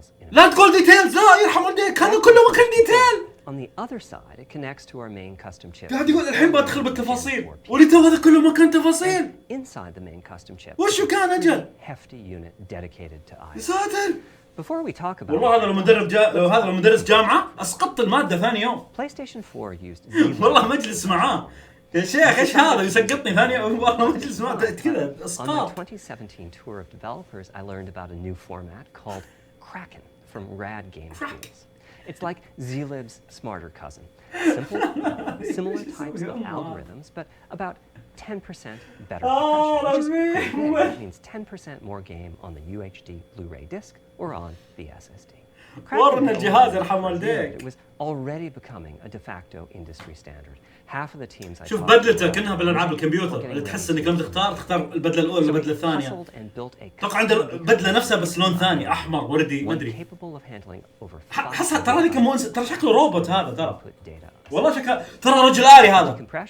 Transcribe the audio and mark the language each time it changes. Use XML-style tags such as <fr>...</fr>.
<ar>لا تقول ديتيلز لا يرحم والديك هذا كله ما كان ديتيل.</ar> <en>On the other side, it connects to our main custom chip.</en> <ar>قاعد يقول الحين بدخل بالتفاصيل وليتو هذا كله ما كان تفاصيل.</ar> <en>Inside the main custom chip.</en> <ar>وشو كان أجل؟</ar> <en>Hefty unit dedicated to I/O.</en> <ar>يا ساتر.</ar> <en>Before we talk about</en> <ar>والله هذا لو مدرس جامعة أسقطت المادة ثاني يوم.</ar> <en>PlayStation 4 used</en> <ar>والله مجلس معاه. يا شيخ ايش هذا يسقطني ثاني يوم والله مجلس معاه كذا اسقاط.</ar> <en>On the 2017 tour of developers, I learned about a new format called Kraken from Rad Game Tools. It's like zlib's smarter cousin. Simple, similar types of algorithms, but about 10% better compression, which is pretty big. It means 10% more game on the UHD Blu-ray disc or on the SSD.</en> <ar>ورنا الجهاز يرحم والديك.</ar> <en>It was already becoming a de facto industry standard. Half of the teams I</en> <ar>شوف بدلته كأنها بالألعاب الكمبيوتر اللي تحس إنك لما تختار البدلة الأولى البدلة الثانية. توقع عنده بدلة نفسها بس لون ثاني أحمر وردي ما أدري. حسها ترى ترى شكله روبوت هذا ترى. والله شكله ترى رجل آلي هذا.</ar>